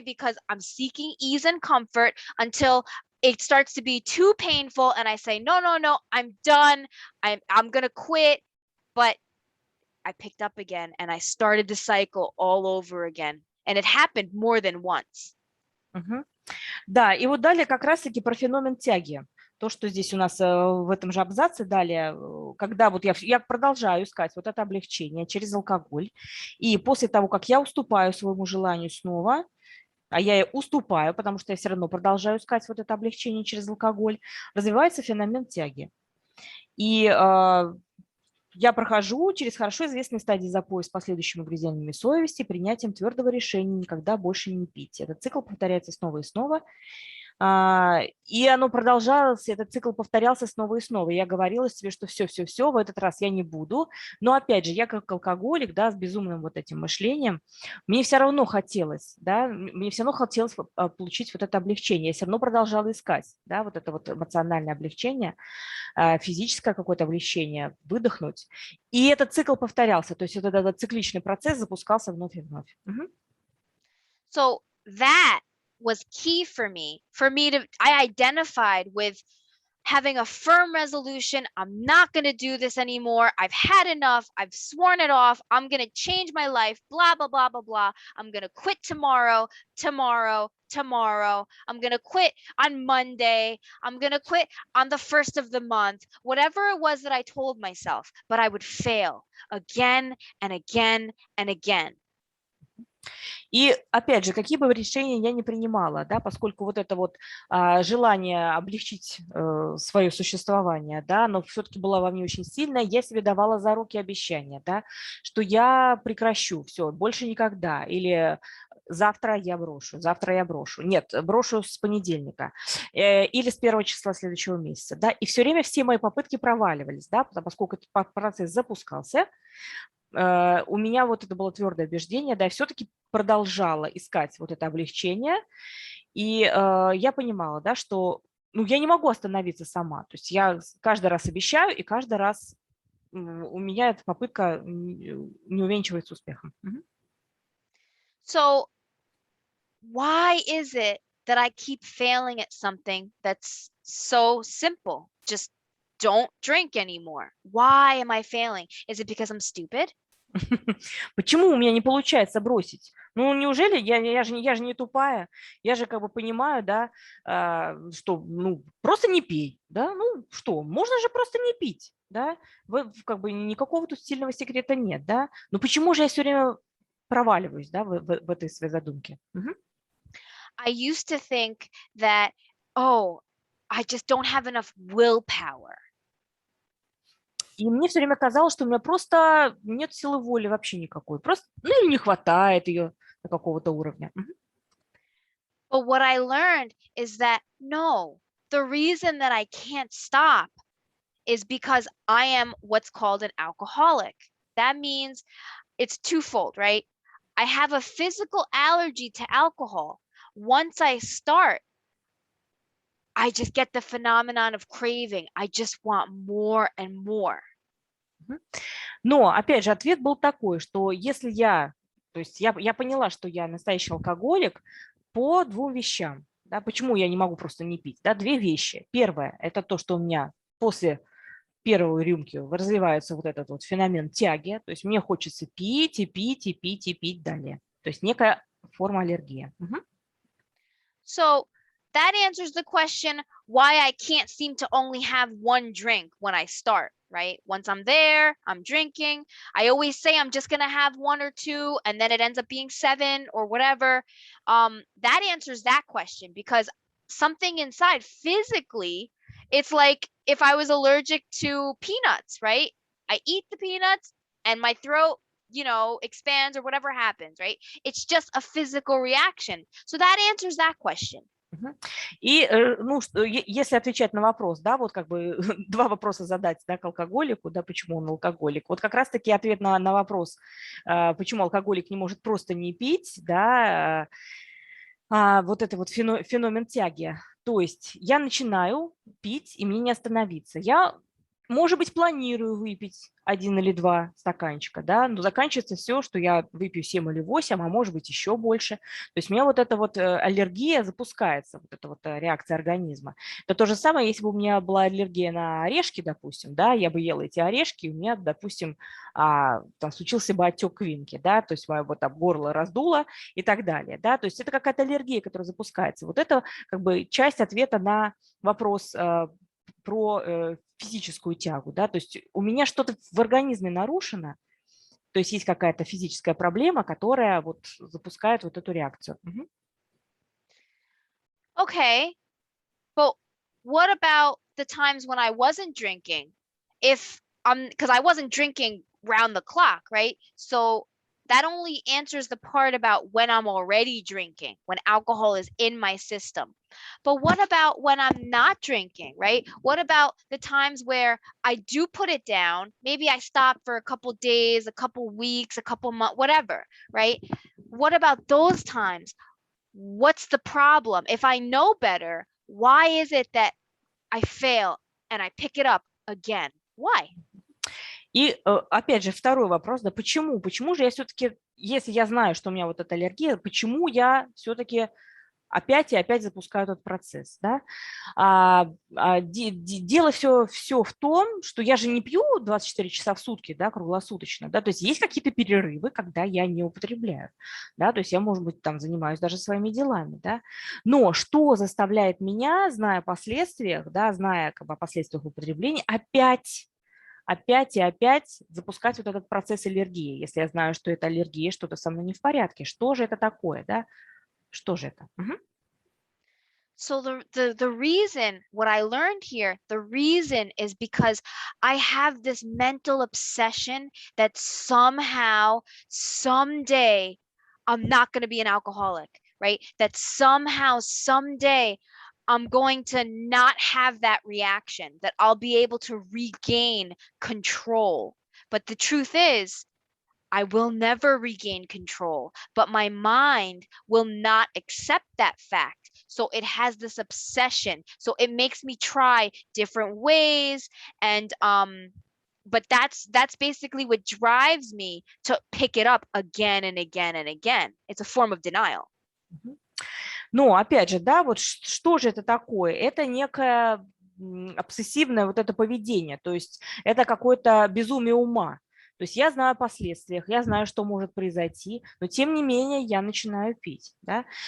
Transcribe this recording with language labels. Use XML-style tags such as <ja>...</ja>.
<en>Because I'm seeking ease and comfort until it starts to be too painful, and I say, no, I'm done. I'm gonna quit. But I picked up again, and I started the cycle all over again, and it happened more than once.</en> <ru>Да, и вот далее как раз-таки про феномен тяги. То, что здесь у нас в этом же абзаце далее, когда вот я продолжаю искать вот это облегчение через алкоголь, и после того, как я уступаю своему желанию снова, а я уступаю, потому что я все равно продолжаю искать вот это облегчение через алкоголь, развивается феномен тяги. И я прохожу через хорошо известные стадии запоя с последующими угрызениями совести, принятием твердого решения никогда больше не пить. Этот цикл повторяется снова и снова. И оно продолжалось, этот цикл повторялся снова и снова. Я говорила себе, что все, в этот раз я не буду. Но опять же, я как алкоголик, да, с безумным вот этим мышлением, мне все равно хотелось, да, мне все равно хотелось получить вот это облегчение. Я все равно продолжала искать, да, вот это вот эмоциональное облегчение, физическое какое-то облегчение, выдохнуть. И этот цикл повторялся, то есть вот этот цикличный процесс запускался вновь и вновь.</ru> <en>So that was key for me I identified with having a firm resolution. I'm not going to do this anymore. I've had enough. I've sworn it off. I'm going to change my life, blah, blah, blah, blah, blah. I'm going to quit tomorrow. I'm going to quit on Monday. I'm going to quit on the 1st of the month. Whatever it was that I told myself, but I would fail again and again and again.</en> <ru>И опять же, какие бы решения я не принимала, да, поскольку вот это вот желание облегчить свое существование, да, но все-таки было во мне очень сильное, я себе давала за руки обещания, да, что я прекращу, все, больше никогда, или завтра я брошу. Нет, брошу с понедельника или с 1 числа следующего месяца, да, и все время все мои попытки проваливались, да, поскольку этот процесс запускался, у меня вот это было твердое убеждение, да, я все-таки продолжала искать вот это облегчение, и я понимала, да, что я не могу остановиться сама, то есть я каждый раз обещаю, и каждый раз у меня эта попытка не увенчивается успехом.</ru> <en>So why is it that I keep failing at something that's so simple? Just don't drink anymore. Why am I failing? Is it because I'm stupid?</en> <ru>Почему у меня не получается бросить? Ну, неужели я же не тупая? Я же как бы понимаю, да, что, просто не пей, да? Ну, что, можно же просто не пить, да? Как бы никакого тут сильного секрета нет, да? Но почему же я все время проваливаюсь, да, в этой своей задумке?</ru> <en>I used to think that, I just don't have enough willpower.</en> <ru>И мне все время казалось, что у меня просто нет силы воли вообще никакой. Просто, или не хватает ее до какого-то уровня.</ru> <en>But what I learned is that, no, the reason that I can't stop is because I am what's called an alcoholic. That means it's twofold, right? I have a physical allergy to alcohol. Once I start, I just get the phenomenon of craving. I just want more and more.</en> <ru>Но, опять же, ответ был такой, что если я поняла, что я настоящий алкоголик по двум вещам. Да, почему я не могу просто не пить? Да, две вещи. Первое – это то, что у меня после первой рюмки развивается вот этот вот феномен тяги, то есть мне хочется пить и пить и пить и пить далее. То есть некая форма аллергии.</ru> <en>So that answers the question why I can't seem to only have one drink when I start, right? Once I'm there, I'm drinking. I always say I'm just going to have one or two, and then it ends up being 7 or whatever. That answers that question, because something inside physically, it's like if I was allergic to peanuts, right? I eat the peanuts and my throat, expands or whatever happens, right? It's just a physical reaction. So that answers that question.</en> <ru>И, если отвечать на вопрос, да, вот как бы два вопроса задать, да, к алкоголику, да, почему он алкоголик. Вот как раз-таки ответ на вопрос, почему алкоголик не может просто не пить, да, вот это вот феномен тяги. То есть я начинаю пить, и мне не остановиться. Я, может быть, планирую выпить 1 или 2 стаканчика, да, но заканчивается все, что я выпью 7 или 8, а может быть еще больше. То есть у меня вот эта вот аллергия запускается, вот эта вот реакция организма. Это то же самое, если бы у меня была аллергия на орешки, допустим, да, я бы ела эти орешки, и у меня, допустим, там случился бы отек квинки, да, то есть мое вот там горло раздуло и так далее, да, то есть это какая-то аллергия, которая запускается. Вот это как бы часть ответа на вопрос про физическую тягу, да, то есть у меня что-то в организме нарушено, то есть есть какая-то физическая проблема, которая вот запускает вот эту реакцию.</ru> <en>Okay, but what about the times when I wasn't drinking? If because I wasn't drinking round the clock, right? So that only answers the part about when I'm already drinking, when alcohol is in my system. But what about when I'm not drinking, right? What about the times where I do put it down? Maybe I stop for a couple days, a couple weeks, a couple months, whatever, right? What about those times? What's the problem? If I know better, why is it that I fail and I pick it up again? Why?</en> <ru>И опять же второй вопрос, да, почему? Почему же я все-таки, если я знаю, что у меня вот эта аллергия, почему я все-таки опять и опять запускаю этот процесс, да? Дело все в том, что я же не пью 24 часа в сутки, да, круглосуточно, да, то есть есть какие-то перерывы, когда я не употребляю, да, то есть я, может быть, там занимаюсь даже своими делами, да, но что заставляет меня, зная о последствиях, да, зная как бы о последствиях употребления, опять и опять запускать вот этот процесс аллергии, если я знаю, что это аллергия, что-то со мной не в порядке, что же это такое, да, что же это?</ru> <en>So the reason what I learned here, the reason is because I have this mental obsession that somehow, someday, I'm not going to be an alcoholic, right? That somehow, someday, I'm going to not have that reaction, that I'll be able to regain control. But the truth is, I will never regain control, but my mind will not accept that fact. So it has this obsession. So it makes me try different ways and but that's basically what drives me to pick it up again and again and again. It's a form of denial.</en> <ru>Но опять же, да, вот что же это такое? Это некое обсессивное вот это поведение, то есть это какое-то безумие ума. То есть я знаю о последствиях, я знаю, что может произойти, но тем не менее я начинаю пить. Да?</ru>